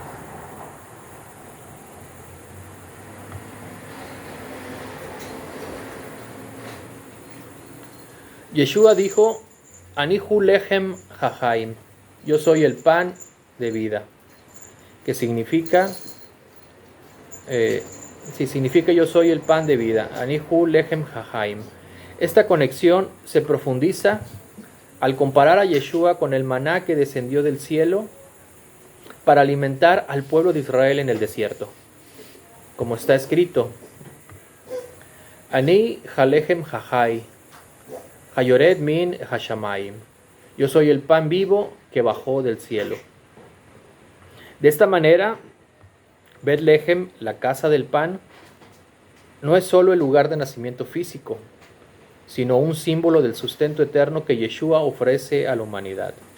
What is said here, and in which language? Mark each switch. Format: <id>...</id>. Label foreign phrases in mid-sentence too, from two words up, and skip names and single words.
<es>Yeshua dijo,</es> <he>אני הוא לחם החיים,</he> <es>yo soy el pan de vida, que significa yo soy el pan de vida,</es> <he>אני הוא לחם החיים.</he> <es>Esta conexión se profundiza al comparar a Yeshua con el maná que descendió del cielo para alimentar al pueblo de Israel en el desierto. Como está escrito,</es> <he>אני הלחם החי היורד מן השמים.</he> <es>Yo soy el pan vivo que bajó del cielo. De esta manera, Betlehem, la casa del pan, no es solo el lugar de nacimiento físico, sino un símbolo del sustento eterno que Yeshua ofrece a la humanidad.</es>